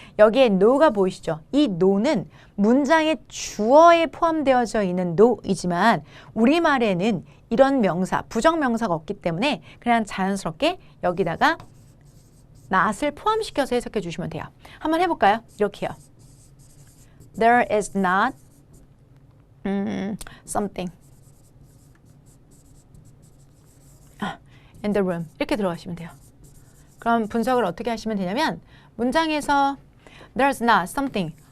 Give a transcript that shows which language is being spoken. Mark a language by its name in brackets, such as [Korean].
[Korean] 여기에 no가 보이시죠? 이 no는 문장의 주어에 포함되어져 있는 no이지만 우리말에는 이런 명사, 부정명사가 없기 때문에 그냥 자연스럽게 여기다가 not을 포함시켜서 해석해 주시면 돼요. 한번 해볼까요? 이렇게요. [English] There is not something in the room. [Korean] 이렇게 들어가시면 돼요. 그럼 분석을 어떻게 하시면 되냐면 문장에서 [English] There's not something.